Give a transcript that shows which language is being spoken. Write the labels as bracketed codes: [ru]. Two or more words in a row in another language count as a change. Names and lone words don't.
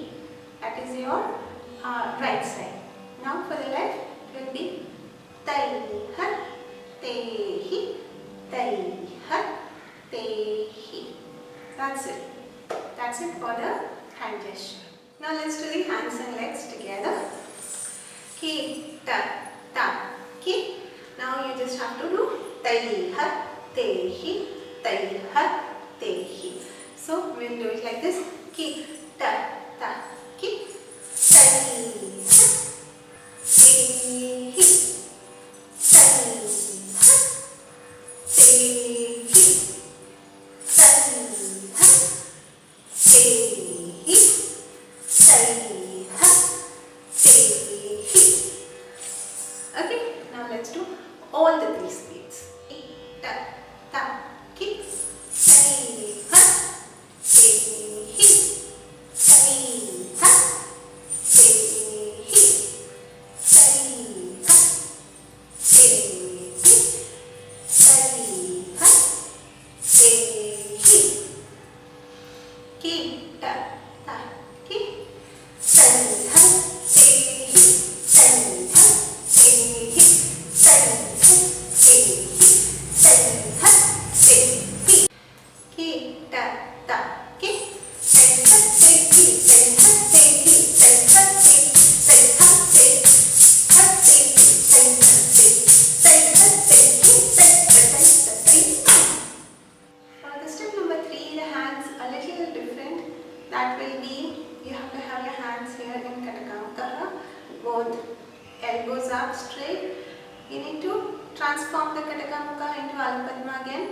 [en] That is your right side. Now for the left, it will be Tai Har, Te Hi, Tai Har, Te Hi. That's it. That's it for the hand gesture. Now let's do the hands and legs together. Ki, ta, ta, ki. Now you just have to do Tai Har, Te Hi, Tai Har, Te Hi. So we will do it like this. Ki, ta, ta, ki. Tai Har, Te Hi. Okay, now let's do all the three speeds. Ta, ta, ki. Tai Har, Te Hi. Tai Har, Te Hi. Tai Har, Te Hi. Tai Har, Te Hi. Ki, ta, ta, ki. Tai Har, Te Hi. Tai Har, Te Hi. Tai Har, Te Hi. Tai Har, Te Hi. Ki, ta, ta, ki. Tai Har, Te Hi. Tai Har, Te Hi. Tai Har, Te Hi. Tai Har, Te Hi. Tai Har, Te Hi. Tai Har, Te Hi. For the step number 3, the hands are a little different. That will be, you have to have your hands here in Kataka Mukha, both elbows up straight. You need to transform the Kataka Mukha into Ala Padma again.